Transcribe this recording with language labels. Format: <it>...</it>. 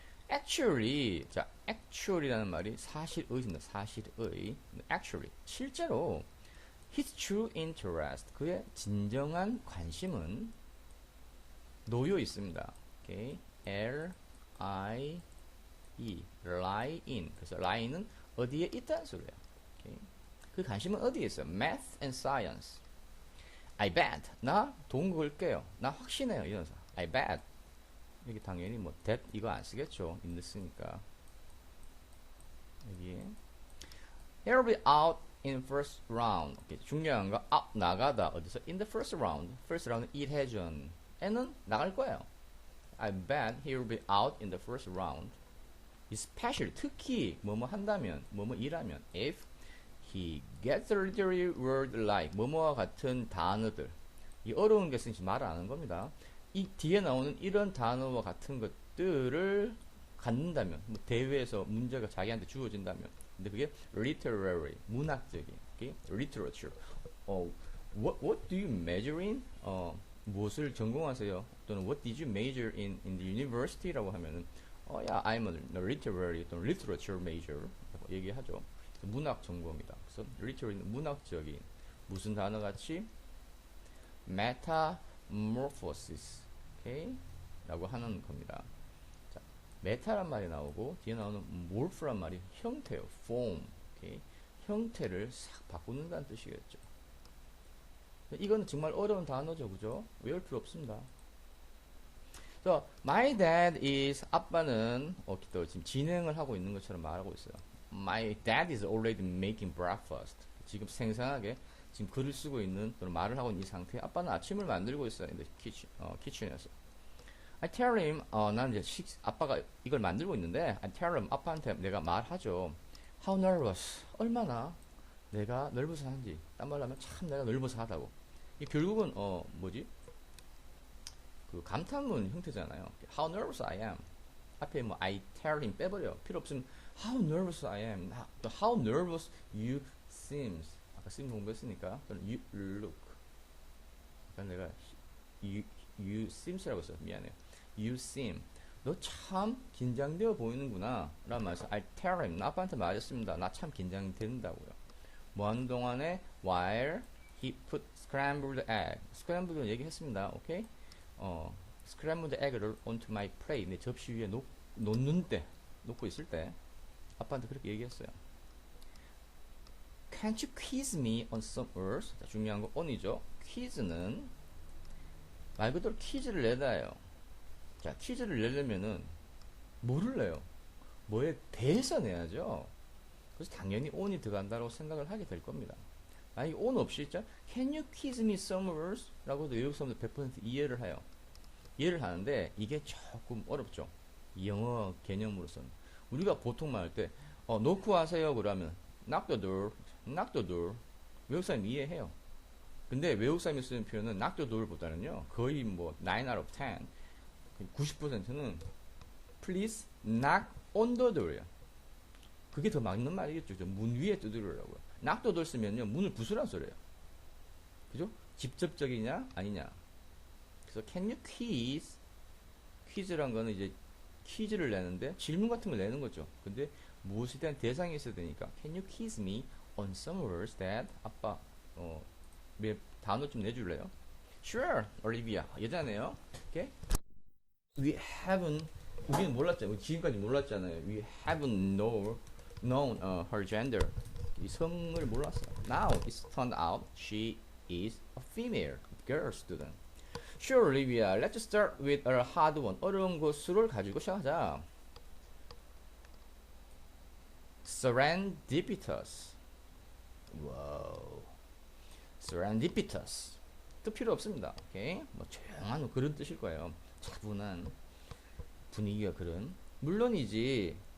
<ko>actually, 자, actually라는 말이 사실의입니다. 사실의. actually, 실제로</ko> <en>his true interest,</en> <ko>그의 진정한 관심은 놓여 있습니다.</ko> <en>오케이, L-I-E, lie in.</en> <ko>그래서 lie는 어디에 있다는 소리예요. 오케이. 그 관심은 어디에 있어요?</ko> <en>Math and science. I bet.</en> <ko>나 돈 걸게요. 나 확신해요. 이런 사. I bet. 여기 당연히 뭐 that 이거 안 쓰겠죠. in 쓰니까. 여기에</ko> <en>he'll be out in first round. 오케이.</en> <ko>중요한 거 out 나가다 어디서?</ko> <en>In the first round. first round 일회전.</en> <ko>에는 나갈 거예요.</ko> <en>I bet he'll be out in the first round. especially</en> <ko>특히 뭐뭐 한다면 뭐뭐 일하면</ko> <en>if he gets a literary word like</en> <ko>뭐뭐와 같은 단어들 이 어려운 것은 말 안 하는 겁니다. 이 뒤에 나오는 이런 단어와 같은 것들을 갖는다면 뭐 대회에서 문제가 자기한테 주어진다면 근데 그게 literary 문학적인 okay?</ko> <en>literature what do you major in</en> <ko>무엇을 전공하세요</ko> <en>또는 what did you major in the university라고 하면은 yeah, I'm a literary 또는 literature major 얘기하죠.</en> <ko>문학 전공이다. 그래서 literary는 문학적인 무슨 단어 같이 metamorphosis, 오케이? 라고 하는 겁니다. 자, 메타란 말이 나오고 뒤에 나오는 morph란 말이 형태요.</ko> <en>form, 오케이?</en> <ko>형태를 싹 바꾸는다는 뜻이겠죠. 이건 정말 어려운 단어죠, 그죠? 외울 필요 없습니다.</ko> <en>So, my dad is</en> <ko>아빠는 또 지금 진행을 하고 있는 것처럼 말하고 있어요.</ko> <en>My dad is already making breakfast.</en> <ko>지금 생생하게 지금 글을 쓰고 있는 또는 말을 하고 있는 이 상태에 아빠는 아침을 만들고 있어요. 키친에서.</ko> <en>I tell him</en> <ko>나는 이제 아빠가 이걸 만들고 있는데 I tell him 아빠한테 내가 말하죠.</ko> <en>How nervous.</en> <ko>얼마나 내가 nervous한지. 딴 말로 하면 참 내가 nervous하다고. 이 결국은 뭐지? 그 감탄문 형태잖아요. How nervous I am. 앞에 뭐 I tell him 빼버려. 필요 없으면</ko> <en>How nervous I am. How nervous you seems.</en> <ko>아까 seem 공부했으니까. 또는 you look. 아까 내가 you seems라고 했어. 미안해요.</ko> <en>You seem.</en> <ko>너 참 긴장되어 보이는구나. 라는 말에서 I tell him. 나 아빠한테 말했습니다. 나 참 긴장된다고요. 뭐 하는 동안에</ko> <en>while he put scrambled egg.</en> <ko>scrambled 얘기했습니다.</ko> <en>오케이?</en> <ko>scrambled egg를</ko> <en>onto my plate</en> <ko>내 접시 위에 놓고 있을 때 아빠한테 그렇게 얘기했어요.</ko> <en>Can't you quiz me on some words?</en> <ko>자, 중요한 거 on이죠. 퀴즈는 말 그대로 퀴즈를 내다예요. 자, 퀴즈를 내려면은 뭐를 내요? 뭐에 대해서 내야죠. 그래서 당연히 on이 들어간다고 생각을 하게 될 겁니다. 만약에 on 없이 있죠?</ko> <en>Can you quiz me some words?</en> <ko>라고도 외국 사람들 100% 이해를 해요. 이해를 하는데 이게 조금 어렵죠. 영어 개념으로서는. 우리가 보통 말할 때 놓고 하세요 그러면 knock the door, knock the door. 외국 사람이 이해해요. 근데 외국 사람이 쓰는 표현은 knock the door보다는요 거의 뭐 9 out of 10, 90%는 please knock on the door이에요. 그게 더 맞는 말이겠죠. 문 위에 두드리라고요. knock the door 쓰면요 문을 부수란 소리예요. 그죠? 직접적이냐 아니냐. 그래서</ko> <en>can you quiz?</en> <ko>퀴즈란 거는 이제 퀴즈를 내는데 질문 같은 걸 내는 거죠. 근데 무엇에 대한 대상이 있어야 되니까</ko> <en>can you quiz me on some words that</en> <ko>아빠 단어 좀 내줄래요?</ko> <en>Sure, Olivia.</en> <ko>여자네요. 오케이?</ko> <en>We haven't</en> <ko>우리는 몰랐잖아요. 지금까지 몰랐잖아요.</ko> <en>We haven't known her gender.</en> <ko>이 성을 몰랐어.</ko> <en>Now it's turned out she is a female girl student. Sure, Olivia. Let's start with a hard one.</en> <ko>어려운 거 수를 가지고 시작하자.</ko> <en>Serendipitous. 와우.</en> <ko>Serendipitous. 뜻 필요 없습니다. 오케이? 뭐 조용한 그런 뜻일 거예요. 차분한 분위기가 그런. 물론이지.</ko>